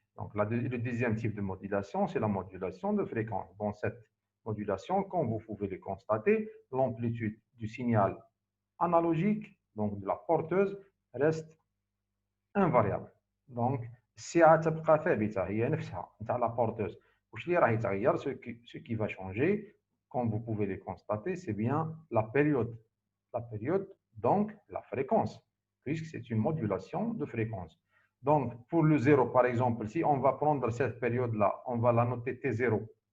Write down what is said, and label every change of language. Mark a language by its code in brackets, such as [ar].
[fr] Donc, le deuxième type de modulation, c'est la modulation de fréquence. Dans cette modulation, comme vous pouvez le constater, l'amplitude du signal analogique, donc de la porteuse, reste invariable. [ar] Donc, الساعة تبقى ثابتة هي نفسها نتاع la porteuse. واش اللي راه يتغير [fr] ce qui va changer, comme vous pouvez le constater, c'est bien la période. La période, donc la fréquence, puisque c'est une modulation de fréquence. Donc, pour le 0, par exemple, si on va prendre cette période-là, on va la noter T0.